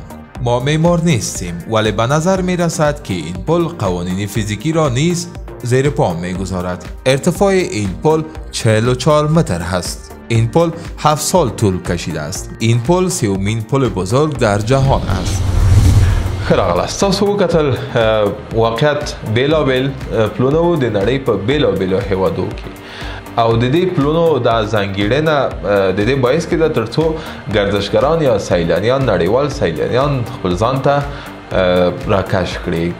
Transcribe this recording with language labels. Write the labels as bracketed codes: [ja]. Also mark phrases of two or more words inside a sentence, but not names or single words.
[fa] ما معمار نیستیم، ولی به نظر می رسد که این پل قوانین فیزیکی را نیز زیر پا می گذارد. ارتفاع این پل 44 متر هست. این پل 7 سال طول کشیده است. این پل سومین پل بزرگ در جهان است. [ps] خراغلاست تاسو وکتل واقعیت بیلابیل پلونو د نړۍ په بیلابیلو هیوادو کې او د دې پلونو د ځانګړنه د دې باعث کېده ترڅو گردشګران یا سیلانیان نړیوال سیلانیان خپل ځان ته راکش کړي.